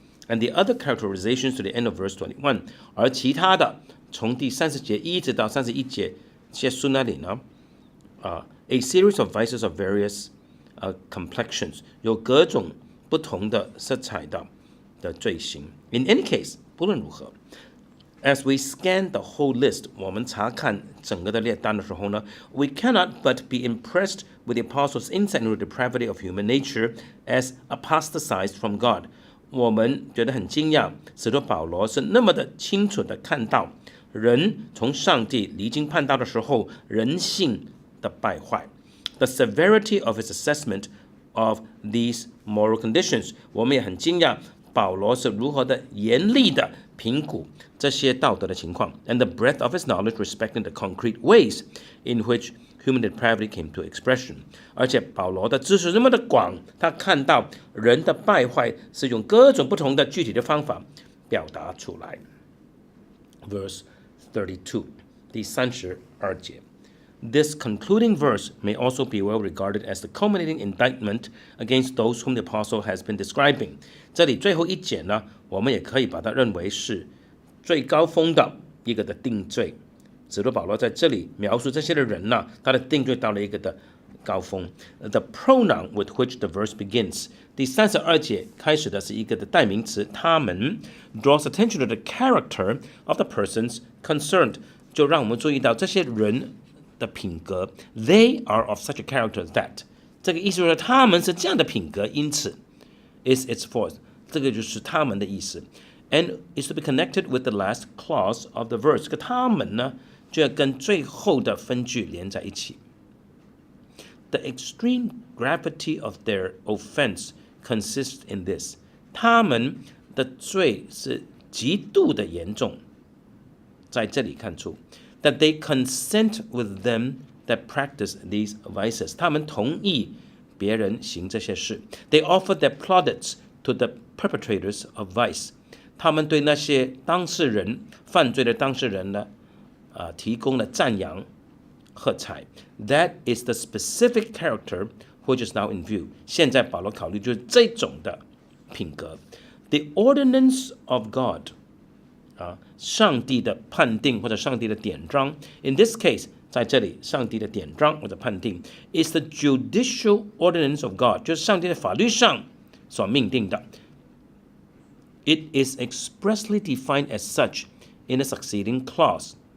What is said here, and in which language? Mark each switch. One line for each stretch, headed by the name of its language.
English: And the other characterizations to the end of verse 21.
Chinese: 而其他的从第30节一直到31节，结束那里呢，
English: a series of vices of various complexions
Chinese: 有各种不同的色彩的罪行。
English: In any case,
Chinese: 不论如何
English: ，as we scan the whole list，
Chinese: 我们查看整个的列单的时候呢
English: ，we cannot but be impressed with the apostles' insight into the depravity of human nature as apostatized from God。
Chinese: 我们觉得很惊讶，使徒保罗是那么的清楚的看到人从上帝离经叛道的时候，人性的败坏。
English: The severity of his assessment of these moral conditions，
Chinese: 我们也很惊讶保罗是如何的严厉的评估这些道德的情况
English: ，and the breadth of his knowledge respecting the concrete ways in which human depravity came to expression。
Chinese: 而且保罗的知识那么的广，他看到人的败坏是用各种不同的具体的方法表达出来。
English: Verse 32，
Chinese: 第32节。
English: This concluding verse may also be well regarded as the culminating indictment against those whom the apostle has been describing.
Chinese: 这里最后一节呢，我们也可以把它认为是最高峰的一个的定罪。使徒保罗在这里描述这些的人呢，他的定罪到了一个的高峰。
English: The pronoun with which the verse begins，
Chinese: 第32节开始的是一个的代名词，他们
English: draws attention to the character of the persons concerned，
Chinese: 就让我们注意到这些人的品格
English: ，they are of such a character that，
Chinese: 这个意思就是他们是这样的品格，因此
English: is its force，
Chinese: 这个就是他们的意思
English: ，and is to be connected with the last clause of the verse，
Chinese: 这个他们呢就要跟最后的分句连在一起。
English: The extreme gravity of their offense consists in this，
Chinese: 他们的罪是极度的严重，在这里看出。
English: That they consent with them that practice these vices，
Chinese: 他们同意别人行这些事。
English: They offer their plaudits to the perpetrators of vice，
Chinese: 他们对那些当事人犯罪的当事人呢，提供了赞扬、喝彩。
English: That is the specific character which is now in view。
Chinese: 现在保罗考虑就是这种的品格。
English: The ordinance of God，
Chinese: 上帝的判定或者上帝的典章。In this case， 在这里，上帝的典章或者判定
English: is the judicial ordinance of God，
Chinese: 就是上帝的法律上所命定的。
English: It is expressly defined as such in the succeeding clause。